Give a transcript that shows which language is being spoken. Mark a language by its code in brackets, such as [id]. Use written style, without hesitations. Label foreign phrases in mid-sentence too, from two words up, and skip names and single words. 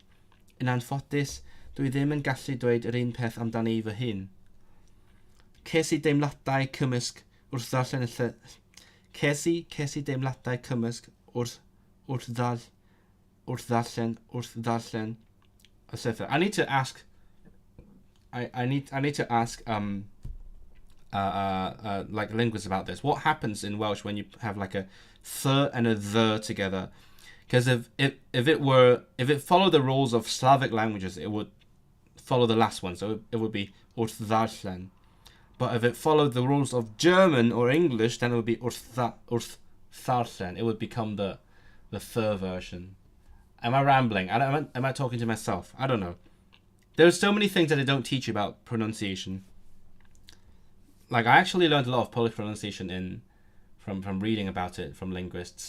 [cy] Yn anffodus, dwi ddim yn gallu dweud yr un peth amdani fy hun. Ces i deimladau cymysg wrth ddarllen y lle... Ces i deimladau cymysg wrth ddarllen y llyfr. [en] I need to ask... I need to ask like linguists about this. What happens in Welsh when you have like a th and a the together? Because if it followed the rules of Slavic languages, it would follow the last one, so it would be [cy] wrth ddarllen. [en] But if it followed the rules of German or English, then it would be [cy] wrth ddarllen. [en] It would become the th version. Am I rambling? Am I talking to myself? I don't know. There's so many things that they don't teach you about pronunciation. Like, I actually learned a lot of Polish pronunciation from reading about it from linguists.